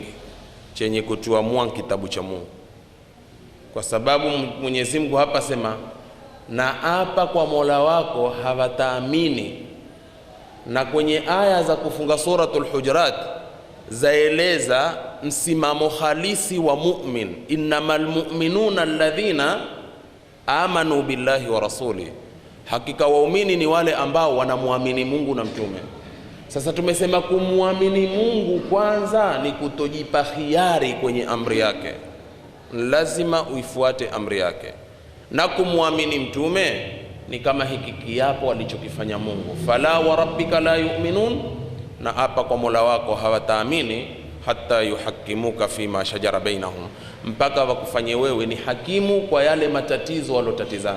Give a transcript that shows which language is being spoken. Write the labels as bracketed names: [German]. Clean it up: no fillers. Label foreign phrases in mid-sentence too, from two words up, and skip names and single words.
[Swahili] Chenye kutuamua kitabu cha Mungu, kwa sababu Mwenyezi Mungu hapa sema, na hapa kwa Mola wako hawataamini. Na kwenye aya za kufunga suratul Hujurat zaeleza msimamo halisi wa mu'min, [Arabic] إنما المؤمنون الذين آمنوا بالله ورسوله, [Swahili] hakika waumini ni wale ambao wanamwamini Mungu na mtume. Sasa tumesema kumwamini Mungu kwanza ni kutojipa khiari kwenye amri yake, lazima uifuate amri yake. Na kumwamini mtume ni kama hiki kiapo alichokifanya Mungu, [Arabic] فلا وربك لا يؤمنون, [Swahili] na hapa kwa Mola wako hawataamini, [Arabic] حتى يحكموك فيما شجر بينهم, [Swahili] mpaka wakufanye wewe ni hakimu kwa yale matatizo walotatizana.